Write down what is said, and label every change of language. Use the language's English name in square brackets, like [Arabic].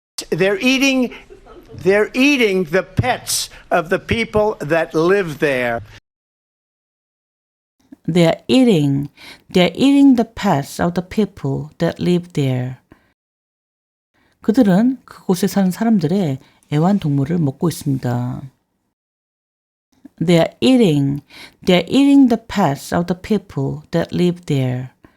[English] They're eating the pets of the people that live there. They're eating the pets of the people that live there. [Korean] 그들은 그곳에 사는 사람들의 애완동물을 먹고 있습니다. [English] They're eating the pets of the people that live there.